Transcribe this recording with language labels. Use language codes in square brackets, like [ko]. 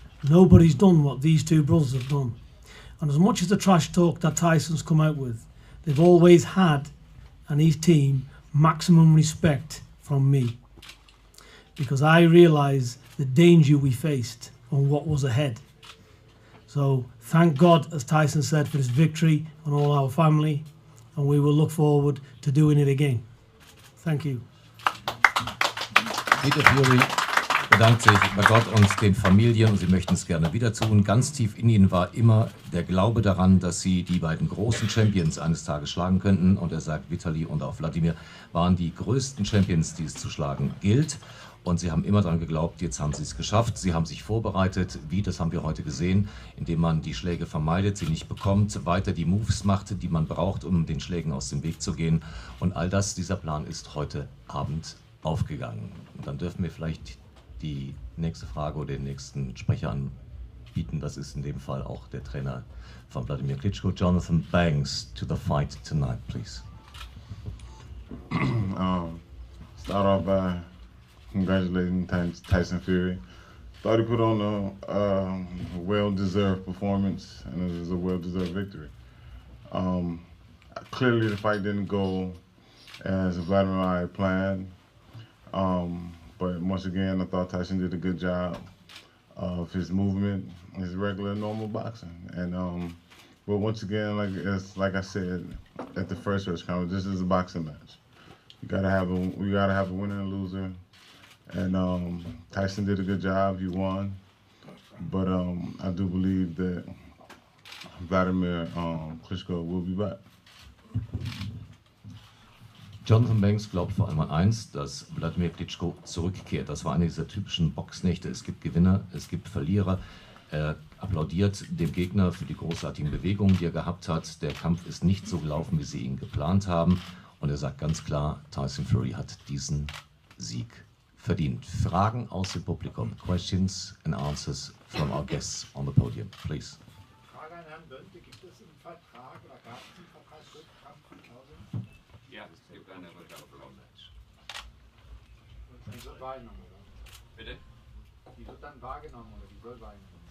[en] Nobody's done what these two brothers have done. And as much as the trash talk that Tyson's come out with, they've always had, and his team, maximum respect from me. Because I realise the danger we faced and what was ahead. So thank God, as Tyson said, for his victory and all our family, and we will look forward to doing it again. Thank you. [de] Peter Fury bedankt sich bei Gott und den Familien und sie möchten es gerne wieder tun. Ganz tief in ihnen war immer der Glaube daran, dass sie die beiden großen Champions eines Tages schlagen könnten. Und er sagt, Vitali und auch Wladimir waren die größten Champions, die es zu schlagen gilt. Und sie haben immer daran geglaubt, jetzt haben sie es geschafft. Sie haben sich vorbereitet, wie, das haben wir heute gesehen, indem man die Schläge vermeidet, sie nicht bekommt, weiter die Moves macht, die man braucht, um den Schlägen aus dem Weg zu gehen. Und all das, dieser Plan ist heute Abend aufgegangen. Und dann dürfen wir vielleicht die nächste Frage oder den nächsten Sprecher anbieten. Das ist in dem Fall auch der Trainer von Wladimir Klitschko, Jonathan Banks, [en] to the fight tonight, please. Start off by congratulating Tyson Fury. Thought he put on a well-deserved performance, and it was a well-deserved victory. Clearly, the fight didn't go as Vladimir and I had planned. But once again, I thought Tyson did a good job of his movement, his regular normal boxing. And but once again, like I said at the first press conference, this is a boxing match. We gotta have a winner and loser. And Tyson did a good job. He won. But I do believe that WLADIMIR Klitschko will be back. [de] Jonathan Banks glaubt vor allem an eins, dass WLADIMIR Klitschko zurückkehrt. Das war eine dieser typischen Boxnächte. Es gibt Gewinner, es gibt Verlierer. Er applaudiert dem Gegner für die großartigen Bewegungen, die er gehabt hat. Der Kampf ist nicht so gelaufen, wie sie ihn geplant haben. Und er sagt ganz klar, Tyson Fury hat diesen Sieg verdient. Fragen aus dem Publikum. [en] Questions and answers from our guests on the podium, please. [de] Frage an Herrn Bönte, gibt es einen Vertrag oder gab es einen Vertragsklausel? Ja, es gibt eine Vertragsklausel. Die wird wahrgenommen, oder? Bitte? Die wird dann wahrgenommen, oder die soll wahrgenommen?